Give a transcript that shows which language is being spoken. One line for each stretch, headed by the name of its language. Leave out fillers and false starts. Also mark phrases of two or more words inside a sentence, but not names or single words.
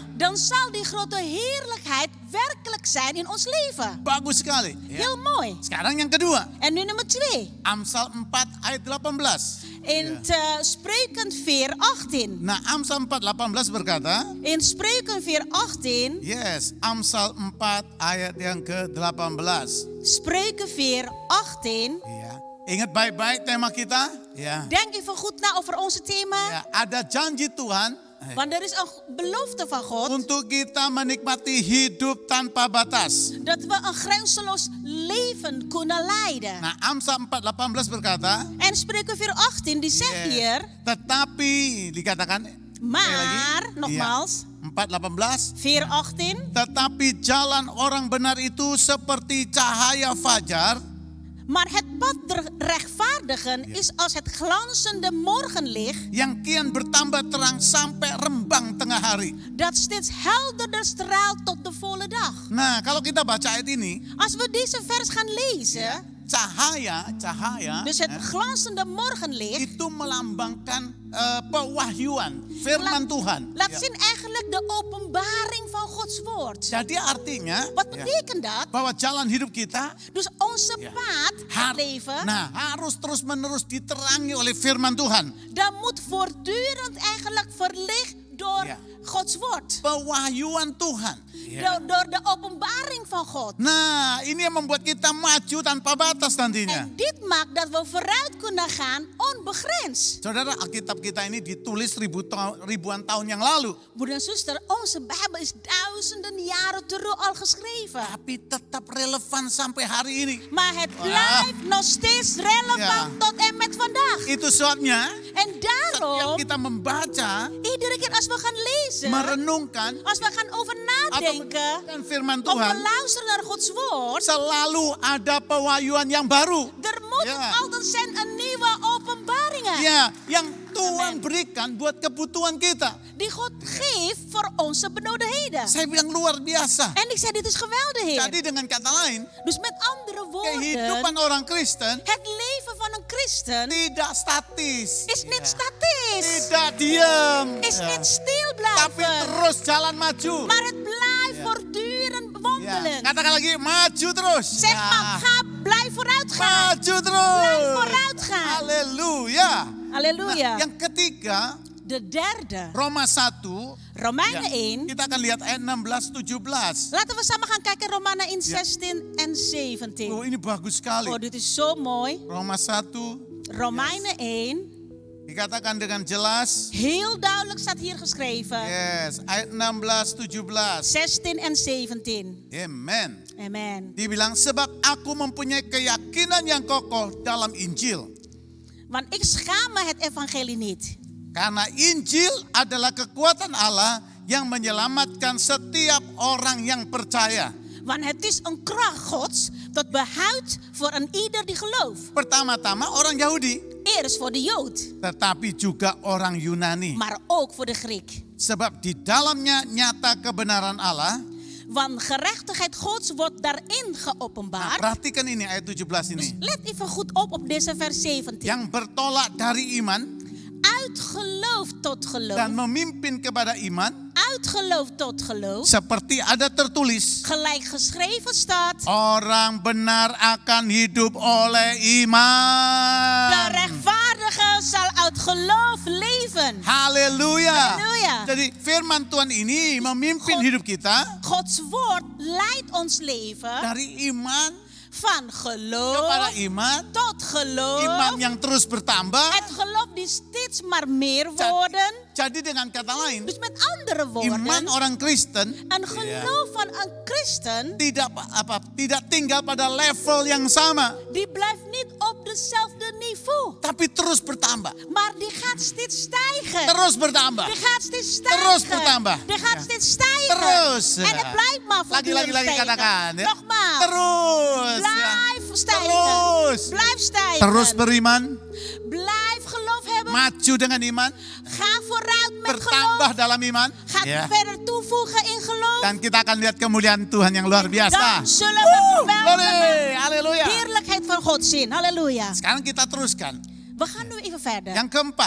Dutch: Dan zal die grote heerlijkheid werkelijk zijn in ons leven.
Indonesian: Bagus sekali. Ya.
Dutch: Heel mooi.
Indonesian: Sekarang yang kedua,
Dutch: En nu nummer 2.
Indonesian: Amsal 4 ayat 18.
Dutch: In Spreuken 4:18.
Indonesian: Nah, Amsal 4:18 berkata,
Dutch: In Spreuken 4:18.
Indonesian: yes, Amsal 4 ayat yang ke-18.
Dutch: Spreuken 4:18.
Indonesian: Ya, ingat baik-baik tema kita. Ya.
Dutch: Denk even goed na over onze thema.
Indonesian: Ya, ada janji Tuhan
Dutch: Want er is een belofte van God.
Indonesian: untuk kita menikmati hidup tanpa batas.
Dutch: Dat we een grenzeloos leven kunnen leiden.
Indonesian: Nah, Amsal 4:18 berkata,
Dutch: En Spreuken 4:18 die zegt hier.
Indonesian: tetapi dikatakan
Dutch: Maar, nogmaals.
Indonesian: 4:18,
Dutch: 4:18.
Indonesian: tetapi jalan orang benar itu seperti cahaya fajar
Dutch: Maar het pad der rechtvaardigen is als het glanzende morgenlicht.
Indonesian: yang kian bertambah terang sampai rembang tengah hari.
Dutch: Dat steeds helderder straalt tot de volle dag.
Indonesian: Nah, kalau kita baca ayat ini,
Dutch: Als we deze vers gaan lezen.
Indonesian: cahaya
Dutch: Dus het glanzende morgenlicht.
Indonesian: itu melambangkan pewahyuan firman Tuhan.
Dutch: Laat
Indonesian: Ya.
Dutch: zien eigenlijk de openbaring van Gods woord.
Indonesian: Jadi artinya
Dutch: Wat betekent dat?
Indonesian: bahwa jalan hidup kita
Dutch: Dus onze paad, het leven,
Indonesian: harus terus-menerus diterangi oleh firman Tuhan.
Dutch: dat moet voortdurend eigenlijk verlicht door Gods woord.
Indonesian: Pewahyuan Tuhan.
Dutch: Door de openbaring van God.
Indonesian: Nah, ini yang membuat kita maju tanpa batas nantinya.
Dutch: En dit maakt dat we vooruit kunnen gaan onbegrensd.
Indonesian: Saudara, Alkitab kita ini ditulis ribuan tahun yang lalu.
Dutch: Broeder en zuster, onze Bijbel is duizenden jaren terug al geschreven.
Indonesian: Tapi tetap relevan sampai hari ini.
Dutch: Maar het blijft nog steeds relevant tot en met vandaag.
Indonesian: Itu sebabnya
Dutch: En
Indonesian: setiap
Dutch: daarom,
Indonesian: kita membaca,
Dutch: iedere keer als we gaan lezen,
Indonesian: merenungkan,
Dutch: als we gaan over nadenken,
Indonesian: dan firman
Dutch: of we
Indonesian: Tuhan,
Dutch: luisteren naar Gods woord,
Indonesian: selalu ada pewahyuan yang baru.
Dutch: er moet altijd zijn een nieuwe openbaringen.
Indonesian: Ya, yang Tuhan berikan buat kebutuhan kita.
Dutch: Die God geeft voor onze benodigdheden.
Indonesian: Saya bilang luar biasa.
Dutch: En ik zei, dit is geweldig, Heer.
Indonesian: Jadi dengan kata lain,
Dutch: Dus met andere
Indonesian: kehidupan
Dutch: woorden,
Indonesian: orang Kristen
Dutch: het leven van een christen
Indonesian: tidak statis.
Dutch: is niet statisch.
Indonesian: Tidak diam.
Dutch: Is niet stil
Indonesian: Tapi
Dutch: blijven.
Indonesian: terus jalan maju.
Dutch: Maar het blijft voortdurend
Indonesian: Ya,
Dutch: wandelen.
Indonesian: katakan lagi, maju terus.
Dutch: Zeg maar, blijf vooruit gaan.
Indonesian: Maju terus.
Dutch: Blijf vooruit gaan.
Indonesian: Haleluya.
Dutch: Halleluja.
Indonesian: Yang ketiga,
Dutch: De derde,
Indonesian: Roma 1.
Dutch: Romeinen 1.
Indonesian: Kita akan lihat ayat 16-17.
Dutch: Laten we samen gaan kijken Romeinen 1, 16 en 17.
Indonesian: Oh, ini bagus sekali.
Dutch: Oh, dit is zo mooi.
Indonesian: Roma 1
Dutch: Romeinen 1.
Indonesian: dikatakan dengan jelas.
Dutch: Heel duidelijk staat hier geschreven.
Indonesian: Yes, ayat 16-17.
Dutch: 16 en 17.
Indonesian: Amen.
Dutch: Amen.
Indonesian: Dibilang sebab aku mempunyai keyakinan yang kokoh dalam Injil.
Dutch: Want ik schaam me het evangelie niet.
Indonesian: Karena Injil adalah kekuatan Allah yang menyelamatkan setiap orang yang percaya.
Dutch: Want het is een kracht Gods tot behoud voor een ieder die gelooft.
Indonesian: Pertama-tama orang Yahudi,
Dutch: Eerst voor de Jood,
Indonesian: tetapi juga orang Yunani.
Dutch: maar ook voor de Griek.
Indonesian: Sebab di dalamnya nyata kebenaran Allah.
Dutch: Want gerechtigheid Gods wordt daarin
Indonesian: Nah,
Dutch: geopenbaard.
Indonesian: perhatikan ini ayat 17 ini.
Dutch: Let even goed op deze vers 17.
Indonesian: Yang bertolak dari iman
Dutch: Uit geloof tot geloof.
Indonesian: dan memimpin kepada iman.
Dutch: Uit geloof tot geloof.
Indonesian: Seperti ada tertulis.
Dutch: Gelijk geschreven staat.
Indonesian: Orang benar akan hidup oleh
Dutch: De
Indonesian: iman.
Dutch: rechtvaardige zal uit geloof leven.
Indonesian: Haleluya.
Dutch: Haleluya.
Indonesian: Jadi firman Tuhan ini memimpin
Dutch: God-
Indonesian: hidup kita
Dutch: Gods woord leidt ons leven
Indonesian: dari iman
Dutch: van
Indonesian: kepada
Dutch: geloof
Indonesian: iman.
Dutch: tot geloof.
Indonesian: Iman yang terus bertambah.
Dutch: Het geloof die steeds maar meer worden.
Indonesian: Jadi dengan kata lain,
Dutch: Dus met andere
Indonesian: iman
Dutch: woorden,
Indonesian: orang Kristen
Dutch: een geloof van een christen,
Indonesian: tidak tinggal pada level yang sama,
Dutch: die blijft niet op dezelfde niveau.
Indonesian: tapi terus bertambah.
Dutch: Maar die gaat steeds stijgen.
Indonesian: Terus bertambah.
Dutch: Die gaat steeds stijgen.
Indonesian: Terus bertambah.
Dutch: Die gaat Ja. steeds stijgen.
Indonesian: Terus.
Dutch: En het blijft maar voortdurend
Indonesian: Lagi
Dutch: stijgen.
Indonesian: katakan. Ya.
Dutch: Nogmaals.
Indonesian: Terus. ya.
Dutch: Blijf stijgen.
Indonesian: Terus.
Dutch: Blijf stijgen.
Indonesian: Terus beriman,
Dutch: Blijf geloof hebben.
Indonesian: maju dengan iman,
Dutch: Ga vooruit met
Indonesian: bertambah
Dutch: geloof.
Indonesian: dalam iman.
Dutch: Ga
Indonesian: Ya.
Dutch: verder toevoegen in geloof.
Indonesian: Dan kita akan lihat kemuliaan Tuhan yang luar biasa.
Dutch: Dan zullen we Glory, geweldige haleluya. heerlijkheid van God zien. Halleluja.
Indonesian: Sekarang kita teruskan.
Dutch: We gaan nu even verder.
Indonesian: Yang keempat,